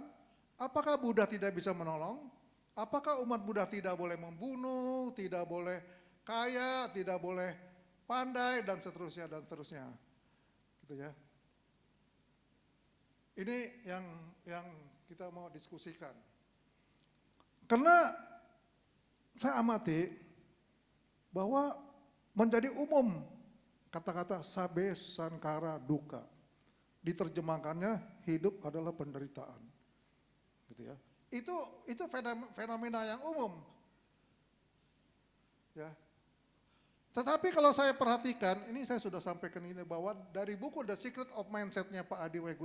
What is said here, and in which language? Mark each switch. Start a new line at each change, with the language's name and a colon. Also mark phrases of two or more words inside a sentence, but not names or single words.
Indonesian: Apakah Buddha tidak bisa menolong? Apakah umat Buddha tidak boleh membunuh, tidak boleh kaya, tidak boleh pandai, dan seterusnya, dan seterusnya. Gitu ya. Ini yang kita mau diskusikan. Karena saya amati bahwa menjadi umum kata-kata
Pali: sabe sankara duka.
Indonesian: Diterjemahkannya hidup adalah penderitaan. Gitu ya. Itu fenomena yang umum. Ya. Tetapi kalau saya perhatikan, ini saya sudah sampaikan ini bahwa dari buku The Secret of Mindset-nya Pak Adi W.